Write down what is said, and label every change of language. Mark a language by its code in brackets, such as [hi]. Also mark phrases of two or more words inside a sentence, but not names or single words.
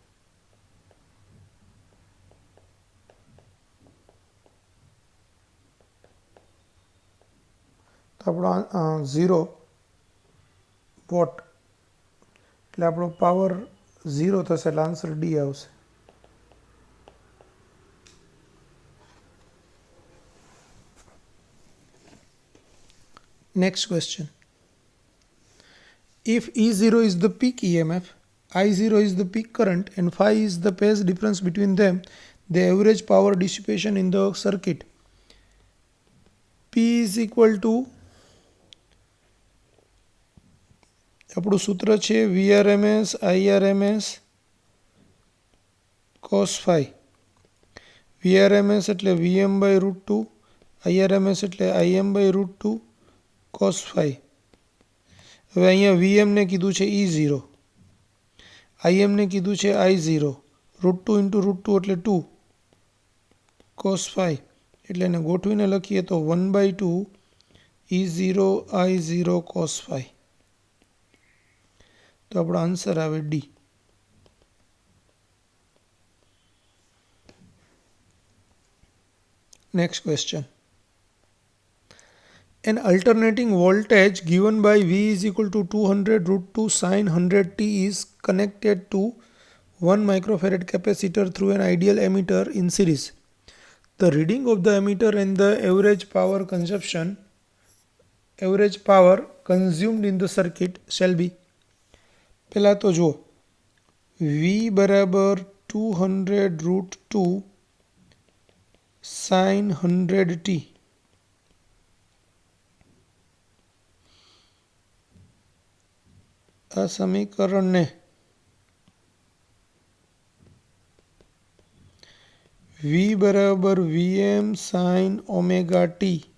[gu] તો આપણો 0 વોટ એટલે આપણો પાવર 0 થશે એટલે આન્સર ડી આવશે. [en] Next question. If E0 is the peak EMF, I0 is the peak current and phi is the phase difference between them, the average power dissipation in the circuit. P is equal to [gu] આપણું સૂત્ર છે VRMS IRMS cos phi. VRMS એટલે VM/√2, IRMS એટલે IM/√2 cos phi. હવે અહીંયા VM ને કીધું છે E0, IM ને કીધું છે I0, √2 × √2 એટલે 2 cos phi. એટલે એને ગોઠવીને લખીએ તો 1/2 E0 I0 cos phi. તો આપણો આન્સર આવે ડી. [en] Next question. An alternating voltage given by V is equal to 200√2 sin 100t is connected to 1 microfarad capacitor through an ideal emitter in series. The reading of the emitter and the average power consumed in the circuit shall be. [gu] પહેલાં તો જુઓ V બરાબર 200√2 sin 100t. આ સમીકરણને V બરાબર VM sin ઓમેગા t